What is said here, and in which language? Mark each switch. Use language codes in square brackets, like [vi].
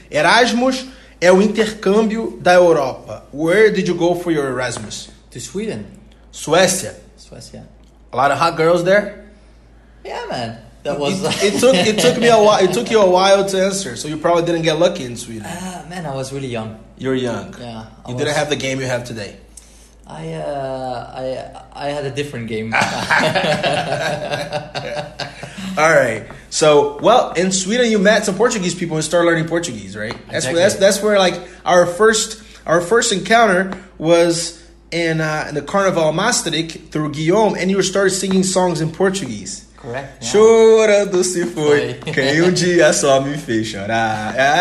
[pt] Erasmus é o intercâmbio da Europa. [en] Where did you go for your Erasmus? To Sweden. Suécia. A lot of hot girls there? Yeah, man. That was. It took me a while. It took you a while to answer, so you probably didn't get lucky in Sweden. Man, I was really young. You're young. Yeah. You didn't have the game you have today. I had a different game. All right. So, well, in Sweden, you met some Portuguese people and started learning Portuguese, right? That's where like our first encounter was in the Carnaval Maastricht through Guillaume, and you started singing songs in Portuguese. Correct. Yeah. [pt] Chorando se foi, quem dia só me fez chorar.